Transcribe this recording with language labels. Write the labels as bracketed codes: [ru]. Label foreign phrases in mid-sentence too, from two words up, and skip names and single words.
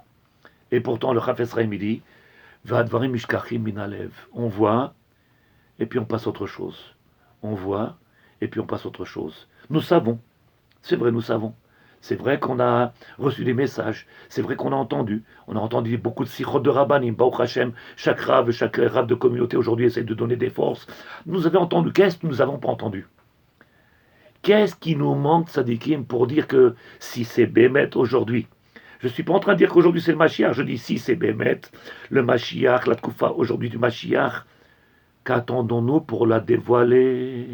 [fr] Et pourtant, le Chafetz Chaim dit, [he] והדברים נשכחים מן הלב. [fr] On voit, et puis on passe à autre chose. On voit, et puis on passe à autre chose. Nous savons C'est vrai, nous savons. C'est vrai qu'on a reçu des messages. C'est vrai qu'on a entendu. On a entendu beaucoup de sikhot de rabbanim. [he] ברוך השם, [fr] chaque rave de communauté aujourd'hui essaie de donner des forces. Nous avons entendu. Qu'est-ce que nous n'avons pas entendu? Qu'est-ce qui nous manque, Sadikim, pour dire que si c'est Bémet aujourd'hui, je ne suis pas en train de dire qu'aujourd'hui c'est le Mashiach, je dis si c'est Bémet, le Mashiach, la Tkoufa aujourd'hui du Mashiach, qu'attendons-nous pour la dévoiler?